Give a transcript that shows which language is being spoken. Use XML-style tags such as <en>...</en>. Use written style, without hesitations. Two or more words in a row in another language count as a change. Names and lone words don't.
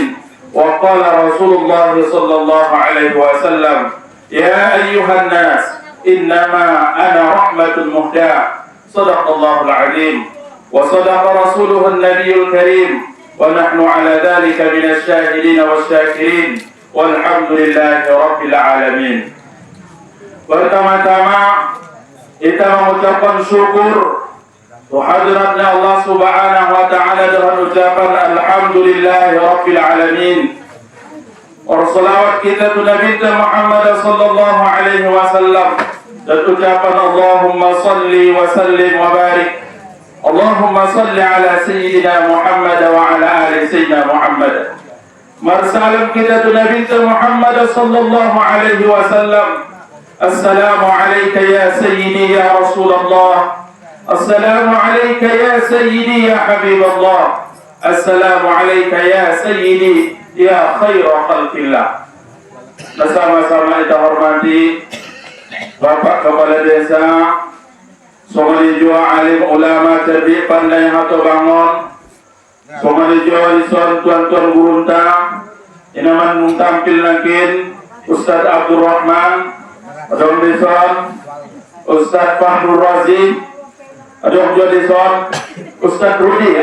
<ar>وقال رسول الله صلى الله عليه وسلم: يا أيها الناس إنما أنا رحمة مهداة. صدق الله العظيم وصدق رسوله النبي الكريم، ونحن على ذلك من الشاهدين والشاكرين، والحمد لله رب العالمين.</ar> <id>Pertama-tama kita mengucapkan syukur kehadiratnya</id> <ar>الله سبحانه وتعالى</ar> <id>dengan ucapan</id> <ar>الحمد لله رب العالمين.</ar> <btm>Salawat kita tu Nabi Muhammad</btm> <ar>صلى الله عليه وسلم</ar> <btm>dan ucapan</btm> <ar>اللهم صل وسلم وبارك. اللهم صل على سيدنا محمد وعلى آل سيدنا محمد.</ar> <btm>Marsalam kita tu Nabi Muhammad</btm> <ar>صلى الله عليه وسلم. السلام عليك يا سيدي يا رسول الله. السلام عليك يا سيدي يا حبيب الله. السلام عليك يا سيدي يا خير خلق الله.</ar> <id>Bersama-sama kita hormati Bapak Kepala Desa,</id> <btm>somali jua alim ulama cerdik pandai hato bangun, somali jua lison tuan-tuan gurunta, inaman mungtampil nakin Ustaz Abdul Rahman, adong lison Ustaz Fahrul Razi, adong jua lison Ustaz Rudi.</btm>